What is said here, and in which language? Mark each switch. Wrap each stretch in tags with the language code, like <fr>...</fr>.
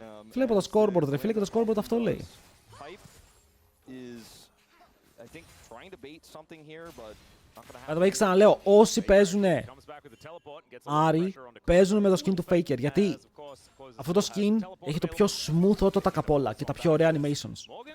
<el>Βλέπω το scoreboard, ρε φίλε, και το scoreboard αυτό λέει.</el> <en>Hype is I think trying to bait something here, but</en> <el>Εδώ ξαναλέω, όσοι παίζουν Άρη, παίζουν με το skin του Faker, γιατί αυτό το skin έχει το πιο smooth auto attack απ' όλα και τα πιο ωραία animations.</el>